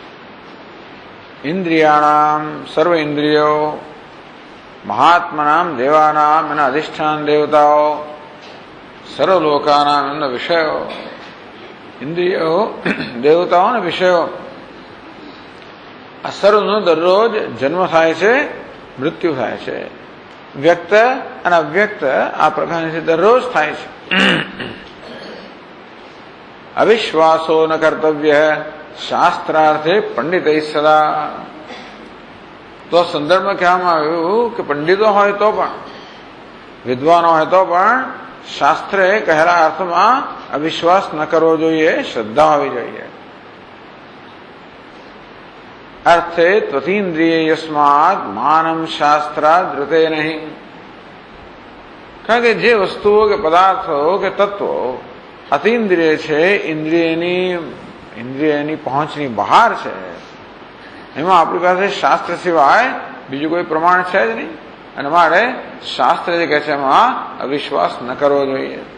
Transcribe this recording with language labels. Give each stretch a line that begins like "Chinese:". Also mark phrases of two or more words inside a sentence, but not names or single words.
Gujarati: ઇંદ્રિયાણામ સર્વ ઇંદ્રિયો,
Sanskrit: महात्मनाम देवानाम
Gujarati: એના અધિષ્ઠાન દેવતાઓ, સર્વલોકાનામ એમના વિષયો, ઇંદ્રિયો દેવતાઓ ને વિષયો આ સર્વનો દરરોજ જન્મ થાય છે, મૃત્યુ થાય છે। व्यक्त અને અવ્યક્ત આ પ્રકારની દરરોજ થાય છે।
Sanskrit: અવિશ્વાસો ન કર્તવ્ય શાસ્ત્રાર્થે પંડિતૈ સદા।
Gujarati: તો સંદર્ભમાં કહેવામાં આવ્યું કે પંડિતો હોય તો પણ, વિદ્વાનો હોય તો પણ શાસ્ત્રે કહેલા અર્થમાં અવિશ્વાસ ન કરવો જોઈએ, શ્રદ્ધા હોવી જોઈએ।
Sanskrit: अर्थे त्वतीन्द्रिय यस्मात् मानम शास्त्रात् धृते नहीं।
Gujarati: કારણ કે જે વસ્તુઓ કે પદાર્થો કે તત્વો અતિન્દ્રિય છે, ઇન્દ્રિયની પહોંચની બહાર છે, એમાં આપણી પાસે શાસ્ત્ર સિવાય બીજું કોઈ પ્રમાણ છે જ નહીં, અને માટે શાસ્ત્ર જે કહે છે એમાં અવિશ્વાસ ન કરવો જોઈએ।